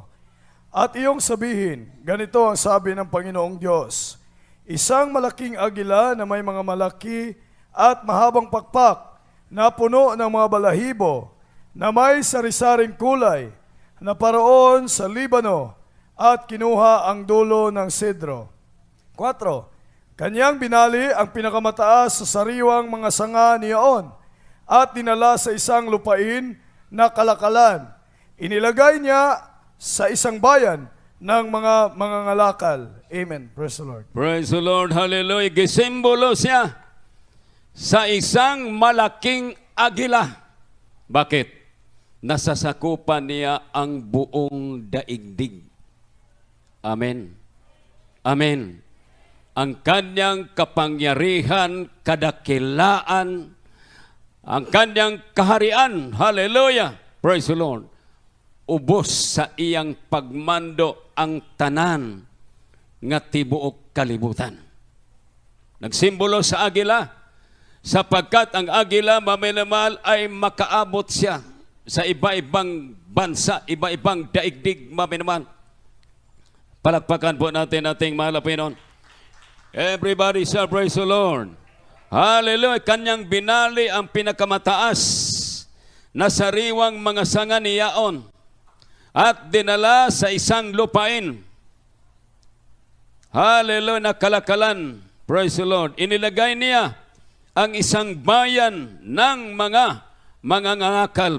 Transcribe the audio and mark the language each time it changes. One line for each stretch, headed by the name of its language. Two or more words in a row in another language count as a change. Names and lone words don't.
Filipino: At iyong sabihin, ganito ang sabi ng Panginoong Diyos, isang malaking agila na may mga malaki at mahabang pakpak na puno ng mga balahibo, na may sari-saring kulay, na paroon sa Libano at kinuha ang dulo ng sedro. 4. Kanyang binali ang pinakamataas sa sariwang mga sanga niyaon, at dinala sa isang lupain na kalakalan. Inilagay niya sa isang bayan ng mga mangangalakal.
English: Amen. Praise the Lord. Praise the Lord, hallelujah.
Filipino: Gisimbolo siya sa isang malaking agila. Bakit? Nasasakupan niya ang buong daigdig. Amen. Amen. Ang kanyang kapangyarihan, kadakilaan, ang kanyang kaharian,
English: hallelujah, praise the Lord,
Cebuano: ubos sa iyang pagmando ang tanan nga tibuok kalibutan.
Filipino: Nagsimbolo sa agila, sapagkat ang agila maminamal ay makaabot siya sa iba-ibang bansa, iba-ibang daigdig maminamal. Palakpakan po natin ating mahal na Panginoon.
English: Everybody shall praise the Lord. Hallelujah!
Filipino: Kanyang binali ang pinakamataas na sariwang mga sanga niyaon at dinala sa isang lupain. Hallelujah! Na kalakalan.
English: Praise the Lord.
Filipino: Inilagay niya ang isang bayan ng mga ngangakal.